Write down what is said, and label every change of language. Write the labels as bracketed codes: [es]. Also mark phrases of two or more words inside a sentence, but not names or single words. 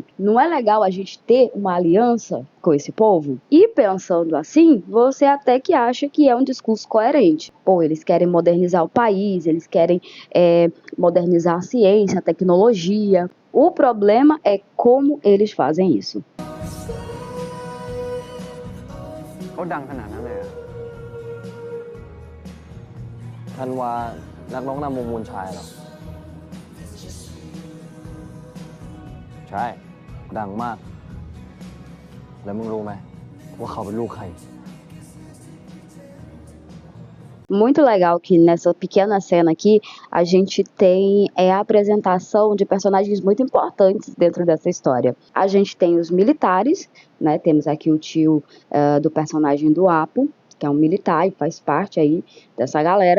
[pt] Não é legal a gente ter uma aliança com esse povo? E pensando assim, você até que acha que é um discurso coerente. Pô, eles querem modernizar o país, eles querem modernizar a ciência, a tecnologia. O problema é como eles fazem isso. [th] เขาดังขนาดนั้นเลยอะธันวานักร้องนำวงมูลชายเหรอใช่ดังมากแล้วมึงรู้ไหมว่าเขาเป็นลูกใคร [pt] Muito legal que nessa pequena cena aqui a gente tem a apresentação de personagens muito importantes dentro dessa história. A gente tem os militares, né? Temos aqui o tio do personagem do Apo, que é um militar e faz parte aí dessa galera.